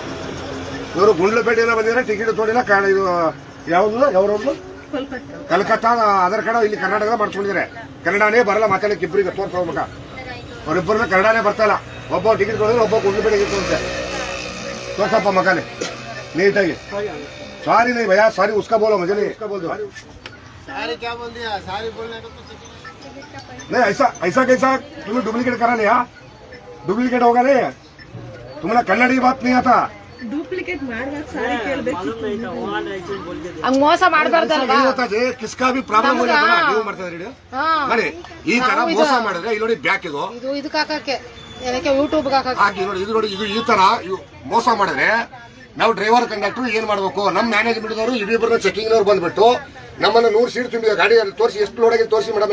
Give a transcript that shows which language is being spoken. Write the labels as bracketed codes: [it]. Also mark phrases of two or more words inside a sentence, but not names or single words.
[kn] ಇವರು ಗುಂಡ್ಲಪೇಟೆಯಿಂದ ಬಂದಿದ್ರೆ ಟಿಕೆಟ್ ತೋಡಿಲ್ಲ. ಇದು ಯಾವ್ದು ಯಾವ್ರವ್ರು ಕಲ್ಕತ್ತಾ ಆಧಾರ್ ಕಾರ್ಡ್ ಇಲ್ಲಿ ಕರ್ನಾಟಕದ ಮಾಡ್ಕೊಂಡಿದ್ದಾರೆ. ಕನ್ನಡನೇ ಬರಲ್ಲ ಮಾತಾಡಕ್ಕೆ, ಇಬ್ಬರಿಗೆ ತೋರ್ಸ್ಕೋಬೇಕ. ಅವರಿಬ್ಬರನ್ನ ಕನ್ನಡನೇ ಬರ್ತಾ ಇಲ್ಲ. ಒಬ್ಬ ಟಿಕೆಟ್ ಕೊಡಿದ್ರೆ ಒಬ್ಬ ಗುಂಡ್ಲಪೇಟೆಗೆ ತೋರಿಸ್ತೆ. ತೋರ್ಸಪ್ಪ ಮಗನೇ ನೀಟಾಗಿ. [hi] सारी नहीं भैया, सारी उसका बोलो, मुझे नहीं इसका बोल दो। सारी क्या बोल दिया? सारी बोलने को तो नहीं, ऐसा ऐसा कैसा तुम्हें डुप्लीकेट करा लिया? डुप्लीकेट होगा नहीं, तुम्हें कन्नड़ी बात नहीं आता. [en] duplicate sorry [kn] ಮೋಸ ಮಾಡಬಾರ್ದಲ್ವಾ? [hi] किसका भी ಪ್ರಾಬ್ಲಮ್ हो जाता है. [kn] ನೀವು ಮಾಡ್ತಾ ಇದ್ದೀರಿ ನೋಡಿ, ಈ ತರ ಮೋಸ ಮಾಡಿದ್ರೆ ಇಲ್ಲಿ ನೋಡಿ ಬ್ಯಾಕ್ ಇದು ಇದಕ್ಕೆ ಹಾಕಕ್ಕೆ ಏನಕ್ಕೆ ಯೂಟ್ಯೂಬ್ ಹಾಕಿ ನೋಡಿ. ಇದು ನೋಡಿ, ಇದು ಈ ತರ ಮೋಸ ಮಾಡಿದ್ರೆ ನಾವು [en] driver conductor [kn] ಏನ್ ಮಾಡ್ಬೇಕು? ನಮ್ಮ ಮ್ಯಾನೇಜ್ಮೆಂಟ್ ದವರು ಇಬ್ಬರನ್ನ ಚೆಕಿಂಗ್ ನವರು ಬಂದ್ಬಿಟ್ಟು ನಮ್ಮನ್ನ 100 ಸೀಟ್ ತುಂಬಿದ ಗಾಡಿ ತೋರಿಸಿ, ಎಷ್ಟು ಲೋಡ್ ಆಗಿ ತೋರಿಸಿ ಮೇಡಮ್.